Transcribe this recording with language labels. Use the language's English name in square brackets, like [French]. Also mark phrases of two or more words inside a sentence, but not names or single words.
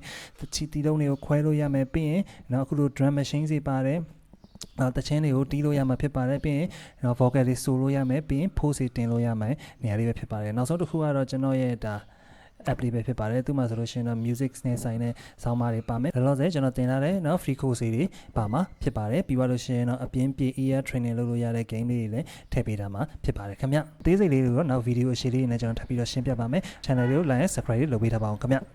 [Burmese] ချီတီလုံးတွေကိုခွဲလို့ရမယ်ပြီးရင်နောက်အခုလို [English] drum machine [Burmese] တွေပါတယ်တချင်းတွေကိုတီးလို့ရမှာဖြစ်ပါတယ်ပြီးရင် vocal တွေဆိုလို့ရမယ်ပြီးရင် pose တွေတင်လို့ရမယ်နေရာလေးပဲဖြစ်ပါတယ်နောက်ဆုံးတစ်ခုကတော့ကျွန်တော်ရဲ့ဒါapp လေးပဲဖြစ်ပါတယ်သူမှဆိုလို့ရှိရင်တော့ music နဲ့ဆိုင်တဲ့ [English] sound bar [Burmese] တွေပါမယ်ဒါလို့ဆိုကျွန်တော်တင်လာတဲ့เนาะ [English] free course [Burmese] တွေပါမှာဖြစ်ပါတယ်ပြီးသွားလို့ရှိရင်တော့အပြင်းပြေ [English] ear training [Burmese] လုပ်လို့ရတဲ့ game လေးတွေလည်းထည့်ပေးတာမှာဖြစ်ပါတယ်ခင်ဗျအသေးစိတ်လေးတွေကိုနောက် video အရှိလေးတွေနဲ့ကျွန်တော်ထပ်ပြီးတော့ရှင်းပြပါမယ် channel လေးကို [English] like and subscribe [Burmese] လုပ်ပေးထားပါအောင်ခင်ဗျ